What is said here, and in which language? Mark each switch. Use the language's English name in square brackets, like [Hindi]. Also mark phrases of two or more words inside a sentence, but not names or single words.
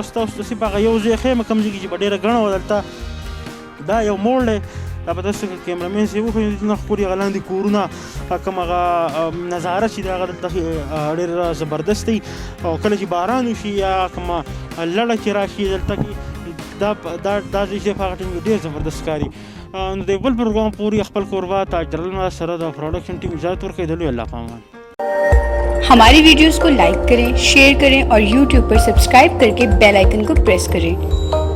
[Pashto] دوست تاسو ته صرف هغه یو ځای ښیم کوم ځای کې چې به ډېره ګڼه وه دلته. دا یو موړ دی، دا به تاسو کیمرامین صاحب وښیي نه ښکلي هغه لاندې کورونه، کوم هغه نظاره چې دی هغه دلته ډېر زبردست دی. او کله چې باران وشي یا کومه لړه چې راشي دلته کې دا ځای چې په هغه ټایم کې ډېر زبردست ښکاري. نو د بل پروګرام پورې خپل کوربه تاجر علم سره د پروډکشن ټیم اجازت ورکوي. د لوی الله پامان. [Hindi] हमारी वीडियोस को लाइक करें, शेयर करें और यूट्यूब पर सब्सक्राइब करके [English] bell icon [Hindi] को प्रेस करें.